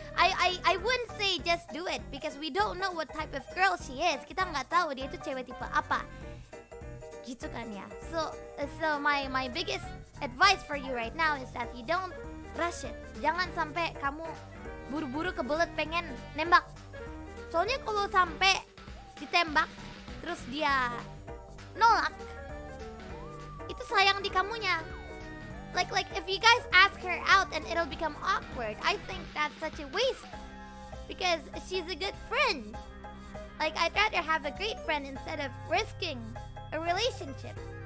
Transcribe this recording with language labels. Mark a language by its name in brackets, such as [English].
[English] I wouldn't say just do it because we don't know what type of girl she is. [Indonesian] Kita nggak tahu dia itu cewek tipe apa. Gitu kan ya. [English] So my biggest advice for you right now is that you don't rush it. [Indonesian] Jangan sampai kamu buru-buru kebelet pengen nembak. Soalnya kalau sampai ditembak terus dia nolak, itu sayang di kamunya. [English] Like if you guys ask her out and it'll become awkward, I think that's such a waste. Because she's a good friend. Like I'd rather have a great friend instead of risking a relationship.